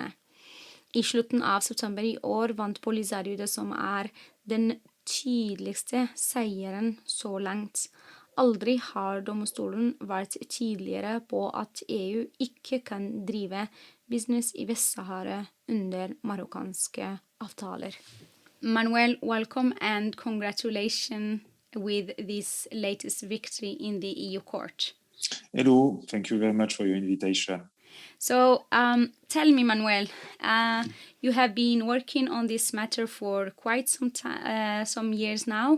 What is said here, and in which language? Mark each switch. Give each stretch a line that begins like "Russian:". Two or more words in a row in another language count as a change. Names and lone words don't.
Norwegian: I slutten av september i år vant Polisario det som er den tydeligste seieren så langt. Aldri har domstolen vært tydeligere på at EU ikke kan drive business i Vest-Sahara under marokkanske avtaler.
English: Manuel, welcome and congratulations with this latest victory in the EU court. Hello, thank you very much for your invitation. So, tell me, Manuel, you have been working on this matter for quite some years now.